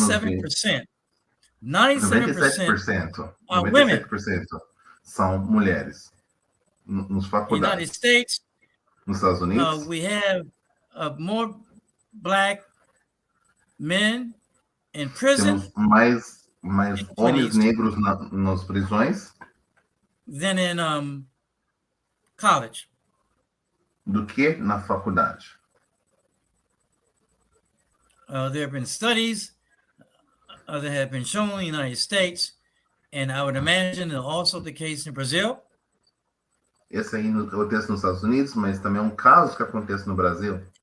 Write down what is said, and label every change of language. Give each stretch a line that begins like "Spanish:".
English: 97%. 97% are women.
Portuguese: 97% são mulheres nos
English: In the United
Portuguese: faculdades.
English: States,
Portuguese: Nos Estados Unidos,
English: we have more Black men in prison
Portuguese: temos mais homens negros nas prisões
English: than in college.
Portuguese: do que na faculdade.
English: There have been studies that have been shown in the United States, and I would imagine also the case in Brazil.
Portuguese: Esse aí acontece nos Estados Unidos, mas também é um caso que acontece no Brasil.